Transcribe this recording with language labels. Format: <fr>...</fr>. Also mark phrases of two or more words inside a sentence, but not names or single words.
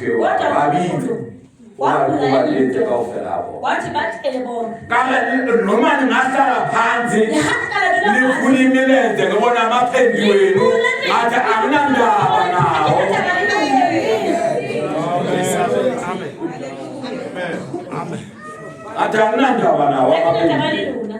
<st>eo babitse wa letse kaofela a bona kare</st> <zu>noma ningahlala phansi nikhulumeleze ngibona amaphendi wenu ngathi anginandaba nawo. Athi anginandaba nawo amaphendi.</zu>